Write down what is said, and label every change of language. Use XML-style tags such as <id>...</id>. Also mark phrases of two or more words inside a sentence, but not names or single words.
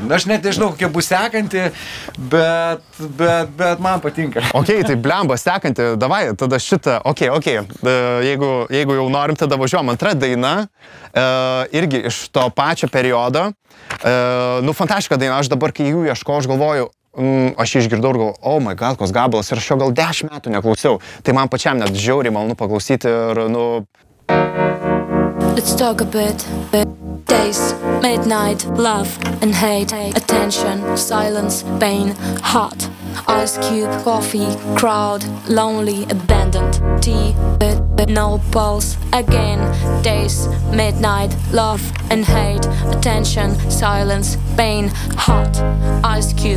<lt>Aš net nežinau, kokia bus sekanti, bet man patinka. Ok, tai blemba, sekanti, davai, tada šitą, ok. Jeigu jau norim, tada važiuojam. Antra daina, irgi iš to pačio periodo. Nu, fantastiška daina, aš dabar, kai jų ieškau, aš galvoju, aš išgirdau ir galvoju,</lt> <en>oh my god,</en> <lt>koks gabalas, ir aš jo gal 10 metų neklausiau. Tai man pačiam net žiauriai malonu paklausyti ir, nu...</lt> <en>Let's talk a bit. Days, midnight, love and hate, attention, silence, pain, hot, ice cube, coffee, crowd, lonely, abandoned, tea, no pulse, again, days, midnight, love and hate, attention, silence, pain, hot, ice cube.</en>